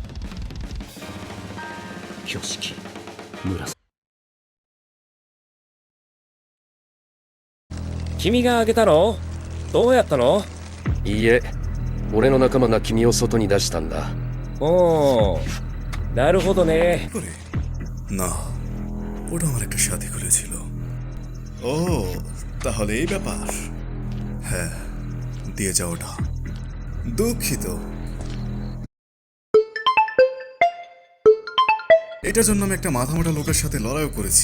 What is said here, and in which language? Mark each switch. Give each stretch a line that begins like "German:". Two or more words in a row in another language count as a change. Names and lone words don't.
Japanese: 挙式紫。君があげたの？どうやったの？いいえ、俺の仲間が君を外に出したんだ。おー、なるほどね。
Bangla: না, ওটা আমার একটা সাথী খুলেছিল। ও তাহলে এই ব্যাপার। হ্যাঁ, দিয়ে যাও ওটা। দুঃখিত। এটার জন্য আমি একটা মাথামোটা লোকের সাথে লড়াইও করেছি।